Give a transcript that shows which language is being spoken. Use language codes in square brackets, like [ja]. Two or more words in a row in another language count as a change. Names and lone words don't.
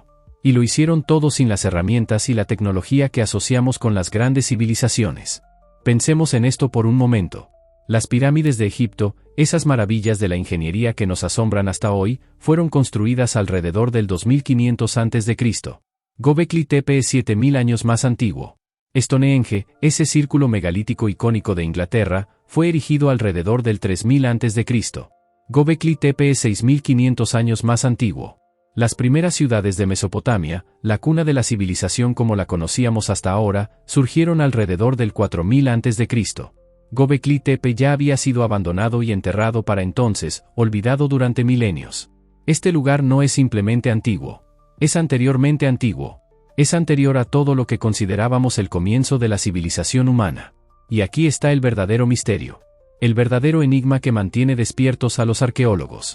[es] Y lo hicieron todo sin las herramientas y la tecnología que asociamos con las grandes civilizaciones. Pensemos en esto por un momento. Las pirámides de Egipto, esas maravillas de la ingeniería que nos asombran hasta hoy, fueron construidas alrededor del 2500 a.C. Göbekli Tepe es 7000 años más antiguo. Stonehenge, ese círculo megalítico icónico de Inglaterra, fue erigido alrededor del 3000 a.C. Göbekli Tepe es 6500 años más antiguo. Las primeras ciudades de Mesopotamia, la cuna de la civilización como la conocíamos hasta ahora, surgieron alrededor del 4000 a.C. Göbekli Tepe ya había sido abandonado y enterrado para entonces, olvidado durante milenios. Este lugar no es simplemente antiguo. Es anteriormente antiguo. Es anterior a todo lo que considerábamos el comienzo de la civilización humana. Y aquí está el verdadero misterio. El verdadero enigma que mantiene despiertos a los arqueólogos.